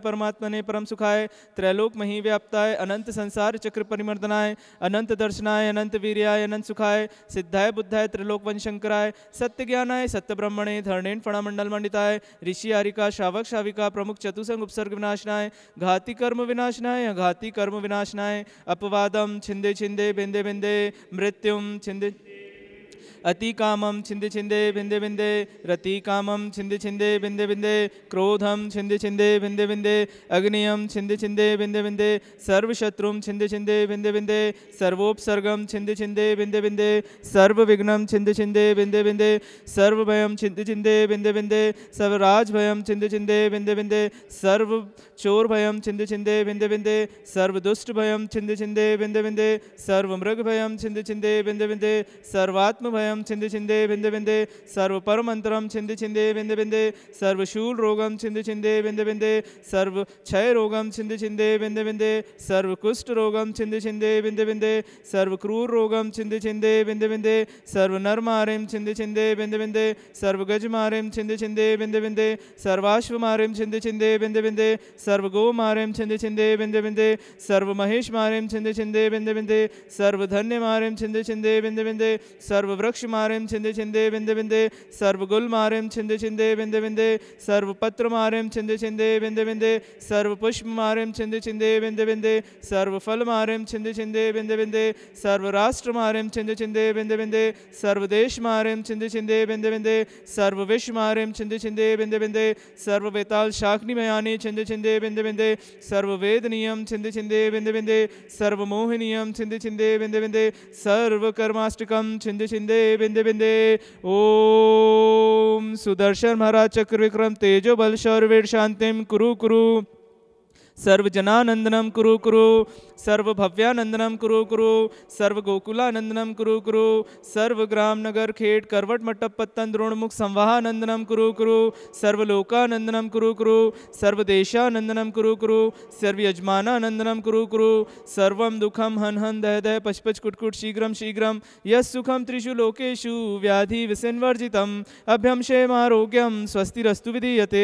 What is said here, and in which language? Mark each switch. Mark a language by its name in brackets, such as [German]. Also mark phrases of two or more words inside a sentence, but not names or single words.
[Sanskrit] परमात्मने परम सुखाय त्रैलोक मही व्याप्ताय अनंत संसार चक्र परिमर्दनाय अनंत दर्शनाय अनंत वीर्याय अनंत सुखाय सिद्धाय बुद्धाय त्रिलोक वंशंकराय सत्य ज्ञानाय सत्य ब्रह्मणे धरणेन फणमंडल मंडिताय ऋषि आरिका श्रावक श्राविका प्रमुख चतुसंग उपसर्ग विनाशनाय घाति कर्म विनाशनाय घाति कर्म विनाशनाय अपवादम छिंदे छिंदे बिंदे बिंदे मृत्युम छिंदे अति कामम छिंदे छिंदे बिंदे बिंदे रति कामम छिंदे छिंदे बिंदे बिंदे क्रोधम छिंदे छिंदे बिंदे बिंदे अग्नियम छिंदे छिंदे बिंदे बिंदे सर्वशत्रुम छिंदे छिंदे बिंदे बिंदे सर्वोपसर्गम छिंदे छिंदे बिंदे बिंदे सर्व विघ्नम छिंदे छिंदे बिंदे बिंदे सर्व भयम छिंदे छिंदे बिंदे बिंदे सर्वराज भयम छिंदे छिंदे बिंदे बिंदे सर्व चोर भयम छिंदे छिंदे बिंदे बिंदे सर्व दुष्ट भयम छिंदे छिंदे बिंदे बिंदे सर्व मृग भयम छिंदे छिंदे बिंदे बिंदे सर्वात्म भयम छिंदे छिंदे बिंदे बिंदे सर्व परमंतरम छिंदे छिंदे बिंदे बिंदे सर्व शूल रोगम छिंदे छिंदे बिंदे बिंदे सर्व क्षय रोगम छिंदे छिंदे बिंदे बिंदे सर्व कुष्ठ रोगम छिंदे छिंदे बिंदे बिंदे सर्व क्रूर रोगम छिंदे छिंदे बिंदे बिंदे सर्व नर मारेम छिंदे छिंदे बिंदे बिंदे सर्व गज मारेम छिंदे छिंदे बिंदे बिंदे सर्वाश्व मारेम छिंदे छिंदे बिंदे बिंदे सर्व गो मारेम छिंदे छिंदे बिंदे बिंदे सर्व महेश मारेम छिंदे छिंदे बिंदे बिंदे सर्व धन्य मारेम छिंदे छिंदे बिंदे बिंदे सर्व वृक्ष मारेम छिंदे छिंदे बिंदे बिंदे सर्व गुल मारेम छिंदे छिंदे बिंदे बिंदे सर्व पत्र मारेम छिंदे छिंदे बिंदे बिंदे सर्व पुष्प मारेम छिंदे छिंदे बिंदे बिंदे सर्व फल मारेम छिंदे छिंदे बिंदे बिंदे सर्व राष्ट्र मारेम छिंदे छिंदे बिंदे बिंदे सर्व देश मारेम छिंदे छिंदे बिंदे बिंदे सर्व विश्व मारेम छिंदे छिंदे बिंदे बिंदे सर्व वेताल शाकनी मयानी छिंदे छिंदे बिंदे बिंदे सर्व वेद नियम छिंदे छिंदे बिंदे बिंदे सर्व मोह नियम छिंदे छिंदे बिंदे बिंदे सर्व कर्माष्टकम छिंदे छिंदे बिंदे बिंदे। ओम सुदर्शन महाराज चक्र विक्रम तेजो बल शौर्य वीर शांतिम कुरु कुरु सर्वजनानंदनम कुरु कुरु, सर्वभव्यानंदनम कुरु कुरु, सर्वगोकुलानंदनम कुरु कुरु, सर्वग्राम नगर खेड़ करवट मट्टप पत्तन द्रोणमुख संवाहानंदनम कुरु कुरु, सर्वलोकानंदनम कुरु कुरु, सर्वदेशानंदनम कुरु कुरु, सर्वयजमानानंदनम कुरु कुरु, सर्वम दुखम हन हन दह दह पच पच कुटकुट शीघ्रम शीघ्रम यस सुखम त्रिषु लोकेषु व्याधि विसंवर्जितम अभ्यम क्षेमारोग्यम स्वस्तिरस्तु विधीयते।